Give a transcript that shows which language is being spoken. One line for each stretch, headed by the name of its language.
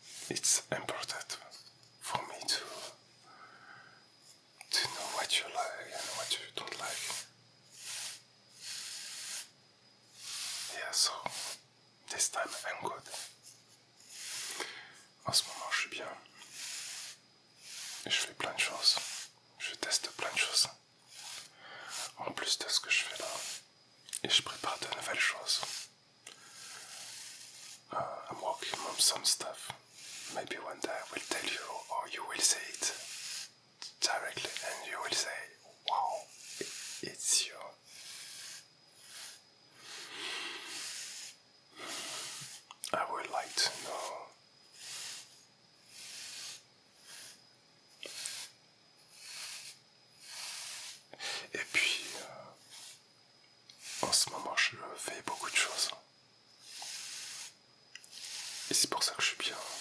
English: it's important for me to know what you like and what you don't like. Yeah, so this time I'm good.
French: En ce moment, je suis bien. Et je fais plein de choses. Je teste plein de choses. En plus de ce que je fais là. Et je prépare de nouvelles choses.
English: I'm working on some stuff. Maybe one day I will tell you, or you will say it directly, and you will say, wow, it's you. I would like to know
French: et puis en ce moment je fais beaucoup de choses et c'est pour ça que je suis bien.